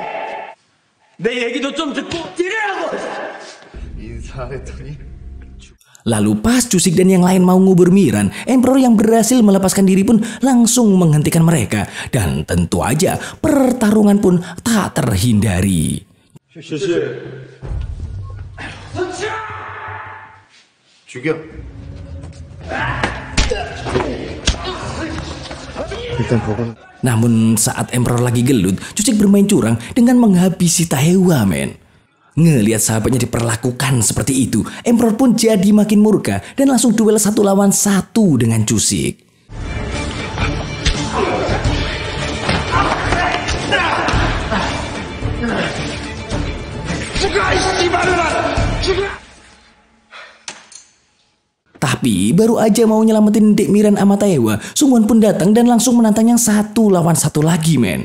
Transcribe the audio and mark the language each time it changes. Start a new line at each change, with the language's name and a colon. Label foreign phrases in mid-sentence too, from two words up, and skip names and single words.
Indonesian: Lalu pas Cusick dan yang lain mau ngubur Miran, Emperor yang berhasil melepaskan diri pun langsung menghentikan mereka. Dan tentu aja pertarungan pun tak terhindari.
Korean: 죽여. 일단 보고.
Indonesian: Namun saat Emperor lagi gelut, Cusick bermain curang dengan menghabisi Taehwa, men. Ngelihat sahabatnya diperlakukan seperti itu, Emperor pun jadi makin murka dan langsung duel 1 lawan 1 dengan Cusick. Tapi baru aja mau nyelamatin Dek Miran sama Taehwa, Sungwon pun datang dan langsung menantang yang 1 lawan 1 lagi, men.